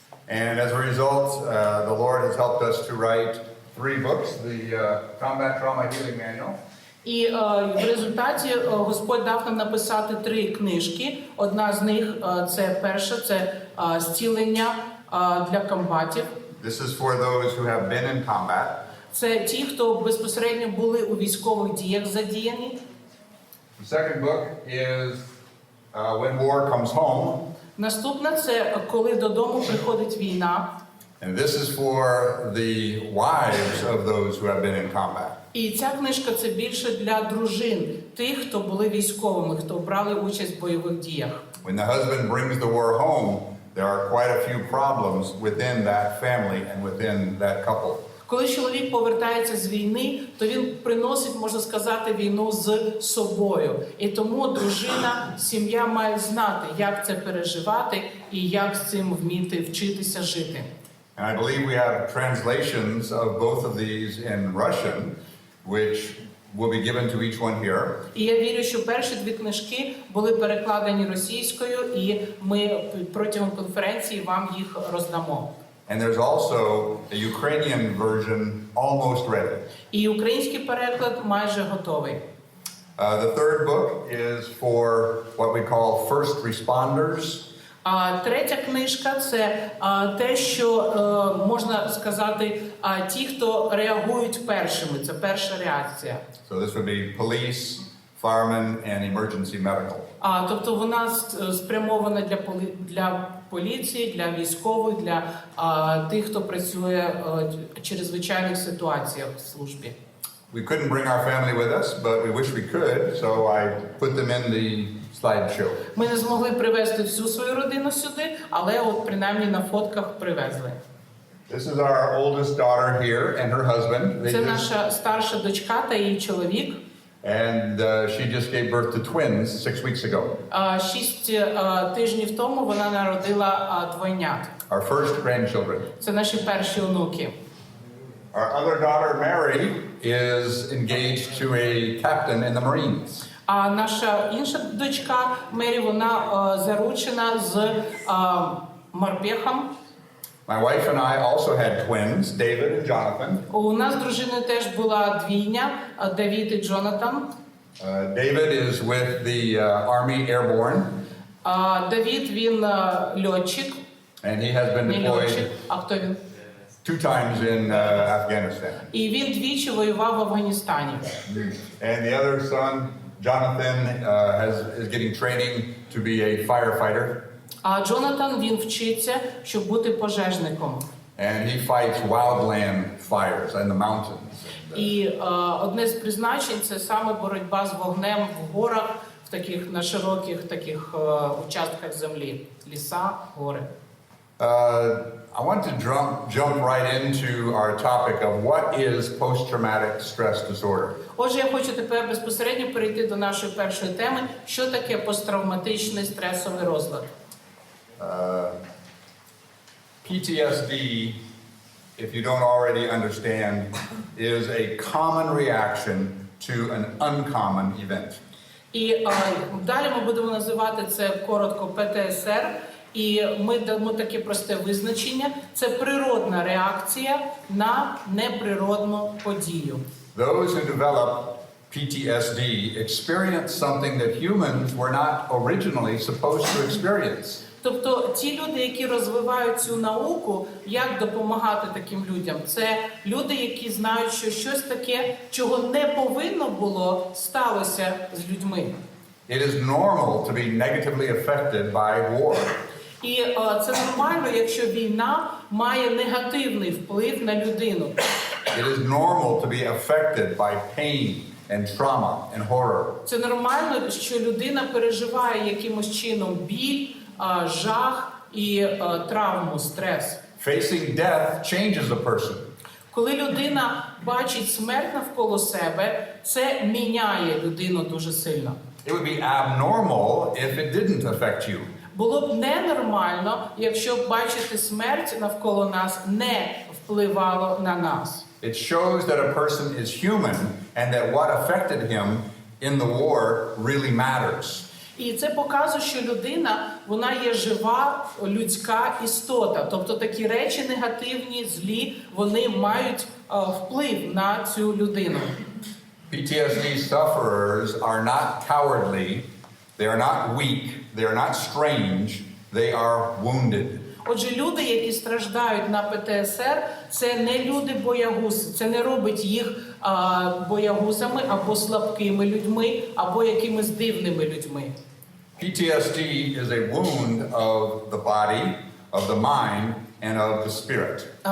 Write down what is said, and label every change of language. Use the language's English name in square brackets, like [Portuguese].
[English] And as a result, the Lord has helped us to write 3 books, the Combat Trauma Healing Manual. [Ukrainian] І в результаті Господь дав нам написати 3 книжки. Одна з них це перша, це зцілення для комбатів. [English] This is for those who have been in combat. [Ukrainian] Це ті, хто безпосередньо були у військових діях задіяні. [English] The second book is When War Comes Home. [Ukrainian] Наступна це коли додому приходить війна. [English] And this is for the wives of those who have been in combat. [Ukrainian] І ця книжка це більше для дружин, тих, хто були військовими, хто брали участь в бойових діях. [English] When the husband brings the war home, there are quite a few problems within that family and within that couple. [Ukrainian] Коли чоловік повертається з війни, то він приносить, можна сказати, війну з собою. І тому дружина, сім'я має знати, як це переживати і як з цим вміти вчитися жити. [English] And I believe we have translations of both of these in Russian, which will be given to each one here. [Ukrainian] І я вірю, що перші 2 книжки були перекладені російською, і ми протягом конференції вам їх роздамо. [English] And there's also a Ukrainian version almost ready. [Ukrainian] І український переклад майже готовий. [English] The third book is for what we call first responders. [Ukrainian] Третя книжка – це те, що, можна сказати, ті, хто реагують першими. Це перша реакція. [English] So this would be police, firemen, and emergency medical. [Ukrainian] Тобто вона спрямована для поліції, для військових, для тих, хто працює в чрезвичайних ситуаціях в службі. [English] We couldn't bring our family with us, but we wish we could, so I put them in the slideshow. [Ukrainian] Ми не змогли привезти всю свою родину сюди, але от принаймні на фотках привезли. [English] This is our oldest daughter here and her husband. They [Ukrainian] Це [English] just- [Ukrainian] наша старша дочка та її чоловік. [English] and she just gave birth to twins 6 weeks ago. [Ukrainian] 6 тижнів тому вона народила двойнят. [English] Our first grandchildren. [Ukrainian] Це наші перші онуки. [English] Our other daughter, Mary, is engaged to a captain in the Marines. [Ukrainian] А наша інша дочка Мері, вона заручена з морпехом. [English] My wife and I also had twins, David and Jonathan. [Ukrainian] У нас з дружиною теж була двійня, Давід і Джонатан. [English] David is with the Army Airborne, [Ukrainian] Давід, він льотчик, [English] and he has been [Ukrainian] не льотчик, [English] deployed [Ukrainian] а хто він? [English] 2 times in Afghanistan. [Ukrainian] І він двічі воював в Афганістані. [English] And the other son, Jonathan, is getting training to be a firefighter, [Ukrainian] А Джонатан, він вчиться, щоб бути пожежником. [English] and he fights wildland fires in the mountains. [Ukrainian] І одне з призначень – це саме боротьба з вогнем в горах, в таких, на широких таких участках землі. Ліса, гори. [English] I want to jump right into our topic of what is post-traumatic stress disorder. [Ukrainian] Отже, я хочу тепер безпосередньо перейти до нашої першої теми. Що таке посттравматичний стресовий розлад? [English] PTSD, if you don't already understand, is a common reaction to an uncommon event. [Ukrainian] І далі ми будемо називати це коротко ПТСР. І ми дамо таке просте визначення. Це природна реакція на неприродну подію. [English] Those who develop PTSD experience something that humans were not originally supposed to experience. [Ukrainian] Тобто ті люди, які розвивають цю науку, як допомагати таким людям, це люди, які знають, що щось таке, чого не повинно було, сталося з людьми. [English] It is normal to be negatively affected by war. [Ukrainian] І це нормально, якщо війна має негативний вплив на людину. [English] It is normal to be affected by pain and trauma and horror. [Ukrainian] Це нормально, що людина переживає якимось чином біль, жах і травму, стрес. [English] Facing death changes a person. [Ukrainian] Коли людина бачить смерть навколо себе, це міняє людину дуже сильно. [English] It would be abnormal if it didn't affect you. [Ukrainian] Було б ненормально, якщо б бачити смерть навколо нас не впливало на нас. [English] It shows that a person is human and that what affected him in the war really matters. [Ukrainian] І це показує, що людина, вона є жива, людська істота. Тобто такі речі негативні, злі, вони мають вплив на цю людину. [English] PTSD sufferers are not cowardly, they are not weak, they are not strange, they are wounded. [Ukrainian] Отже, люди, які страждають на ПТСР, це не люди-боягузи. Це не робить їх боягузами або слабкими людьми, або якимись дивними людьми. [English] PTSD is a wound of the body, of the mind, and of the spirit.